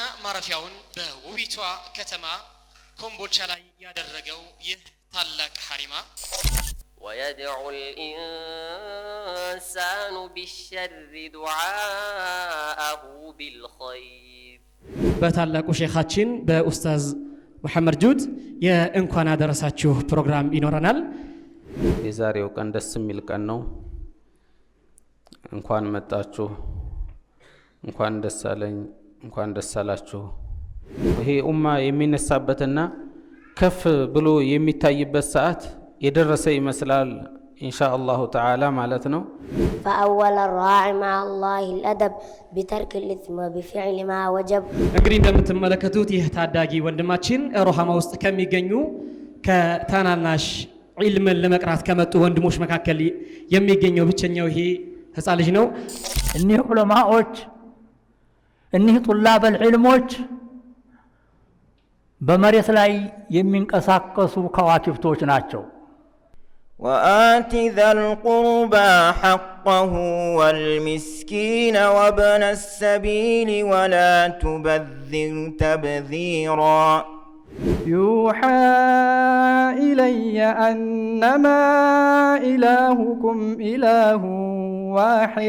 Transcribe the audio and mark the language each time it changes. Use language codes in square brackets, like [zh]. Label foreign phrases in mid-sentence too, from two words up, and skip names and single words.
[am] ማረፊያውን በውቢቷ ከተማ ኮምቦልቻ ላይ ያደረገው ይህ ታላቅ ሐሪማ [ar] ويدعو الإنسان بالشر دعاءه بالخير [am] በታላቁ ሼኻችን በኡስታዝ መሐመድ ጁድ የእንኳን አደረሳችሁ ፕሮግራም ይኖረናል። የዛሬው ቀን ደስ የሚል ቀን ነው። እንኳን መጣችሁ፣ እንኳን ደስ አለኝ፣ እንኳን ደስ አላችሁ። ይሄ ኡማ የሚነሳበትና ከፍ ብሎ የሚታይበት ሰዓት የደረሰ ይመስላል [ar] إن شاء الله تعالى [am] ማለት ነው። [ar] فأول الراعي مع الله الأدب بترك الإثم وبفعل ما وجب [am] እንግዲህ እንደምትመለከቱት ይህ ታዳጊ ወንድማችን ሮሃማ ውስጥ ከሚገኙ ከታናናሽ ዒልምን ለመቅራት ከመጡ ወንድሞች መካከል የሚገኘው ብቸኛው ይሄ ህፃን ልጅ ነው። እኒህ ዑለማዎች እኒህ ጡላበል ዒልሞች በመሬት ላይ የሚንቀሳቀሱ ከዋክብቶች ናቸው። [ar] وآت ذا القربى حقه والمسكين وابن السبيل ولا تبذر تبذيرا يوحى إلي أنما إلهكم إله واحد